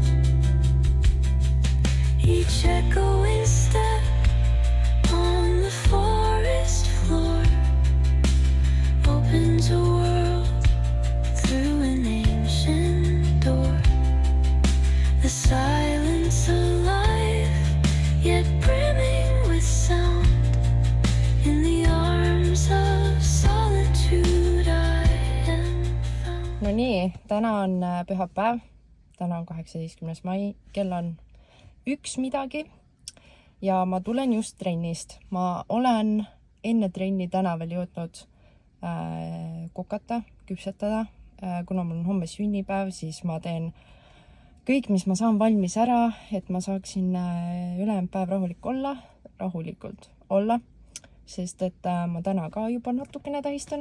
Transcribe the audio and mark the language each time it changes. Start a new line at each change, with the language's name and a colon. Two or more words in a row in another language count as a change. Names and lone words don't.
English: Each echoing step on the forest floor opens a world through an ancient door. The silence alive, yet brimming with sound. In the arms of solitude I am found.
Estonian: No nii, täna on pühapäev, täna on 18. mai, kell on 1 midagi ja ma tulen just trennist. Ma olen enne trenni täna veel jõudnud kokata, küpsetada. Kuna mul on homme sünnipäev, siis ma teen kõik, mis ma saan valmis ära, et ma saaksin ülejäänud päev rahulikult olla, sest et ma täna ka juba natukene tähistan.